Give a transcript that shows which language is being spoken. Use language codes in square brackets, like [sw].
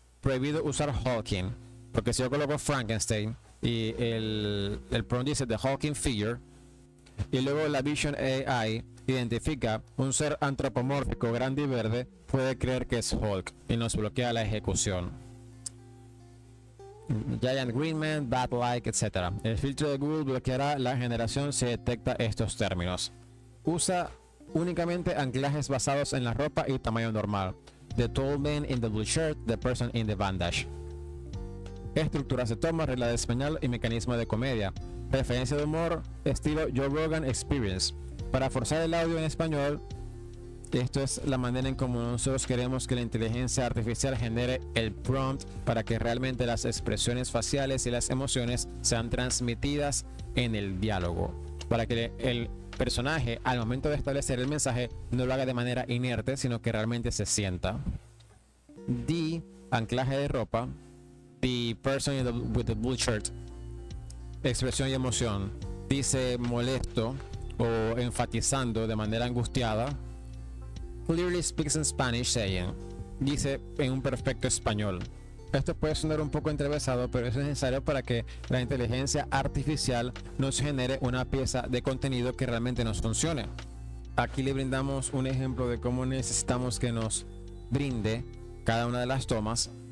[es] Prohibido usar Hawking, porque si yo coloco Frankenstein y el prompt dice [en] The Hawking Figure, [es] y luego la Vision AI identifica un ser antropomórfico grande y verde, puede creer que es Hulk y nos bloquea la ejecución. [en] Giant Green Man, Bat-like, [es] etc. El filtro de Google bloqueará la generación si detecta estos términos. Usa únicamente anclajes basados en la ropa y tamaño normal. [en] The tall man in the blue shirt, the person in the bandage. [es] Estructuras de toma, regla de español y mecanismo de comedia. Referencia de humor, estilo Joe Rogan Experience. Para forzar el audio en español, Esto es la manera en cómo nosotros queremos que la inteligencia artificial genere el prompt para que realmente las expresiones faciales y las emociones sean transmitidas en el diálogo. Para que el personaje, al momento de establecer el mensaje, no lo haga de manera inerte, sino que realmente se sienta. D, anclaje de ropa. [en] The person with the blue shirt. [es] Expresión y emoción. Dice molesto o enfatizando de manera angustiada. [en] Clearly speaks in Spanish, saying. [es] Dice en un perfecto español. Esto puede sonar un poco entrevesado, pero es necesario para que la inteligencia artificial nos genere una pieza de contenido que realmente nos funcione. Aquí le brindamos un ejemplo de cómo necesitamos que nos brinde cada una de las tomas.